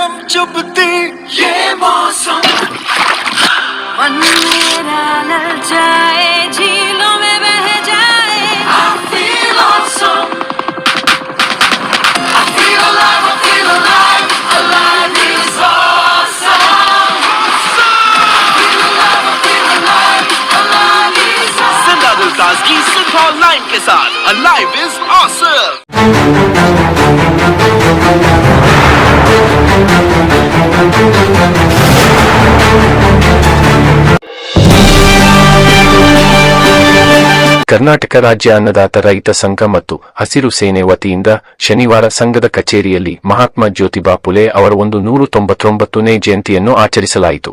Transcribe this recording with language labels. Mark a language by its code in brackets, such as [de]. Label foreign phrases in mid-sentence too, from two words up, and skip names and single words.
[hi] चुभती ये मौसम मन मेरा ललचाए झीलों में बह जाए [en] I feel awesome I feel alive alive is awesome feel alive is awesome [hi] जिंदा दिलताज की सिंथॉल लाइन के साथ [en] alive is awesome. [kn] ಕರ್ನಾಟಕ ರಾಜ್ಯ ಅನ್ನದಾತ ರೈತ ಸಂಘ ಮತ್ತು ಹಸಿರು ಸೇನೆ ವತಿಯಿಂದ ಶನಿವಾರ ಸಂಘದ ಕಚೇರಿಯಲ್ಲಿ ಮಹಾತ್ಮ ಜ್ಯೋತಿಬಾ ಫುಲೆ ಅವರ 199ನೇ ಜಯಂತಿಯನ್ನು ಆಚರಿಸಲಾಯಿತು.